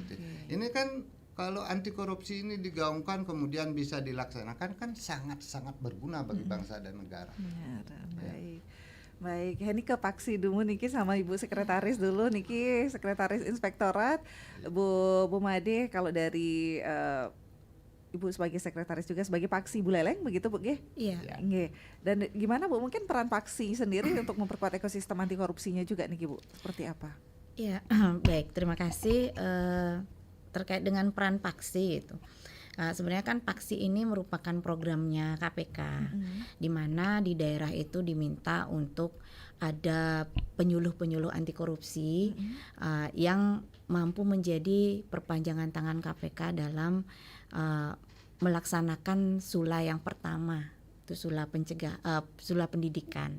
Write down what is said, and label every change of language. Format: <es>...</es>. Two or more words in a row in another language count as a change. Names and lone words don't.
<id>Ini kan kalau anti korupsi ini digaungkan kemudian bisa dilaksanakan kan sangat-sangat berguna bagi bangsa dan negara. Benar, baik. Baik, ini ke Paksi dulu niki sama Ibu Sekretaris dulu niki, Sekretaris Inspektorat Bu Made. Kalau dari Ibu sebagai sekretaris juga sebagai Paksi Bu Leleng begitu Bu nggih? Iya. Nggih. Dan gimana Bu, mungkin peran Paksi sendiri untuk memperkuat ekosistem anti korupsinya juga nih Bu, seperti apa? Iya, baik, terima kasih. Terkait dengan peran Paksi itu, sebenarnya kan Paksi ini merupakan programnya KPK, di mana di daerah itu diminta untuk ada penyuluh-penyuluh anti korupsi yang mampu menjadi perpanjangan tangan KPK dalam melaksanakan sula yang pertama itu sula pendidikan.</id>